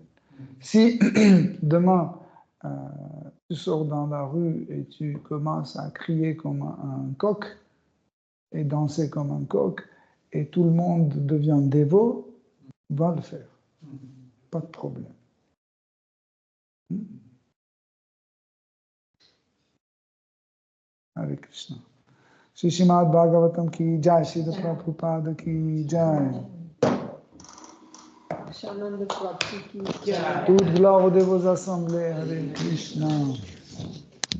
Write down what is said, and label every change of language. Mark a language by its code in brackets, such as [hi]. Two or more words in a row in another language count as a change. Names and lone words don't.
[fr] Si demain, tu sors dans la rue et tu commences à crier comme un coq et danser comme un coq et tout le monde devient dévot, va le faire. Pas de problème. [sa] Hare Krishna. [hi] Shri Srimad Bhagavatam ki jai, Shri Prabhupada ki jai. [fr] Toute gloire de vos assemblées, [sa] Hare Krishna.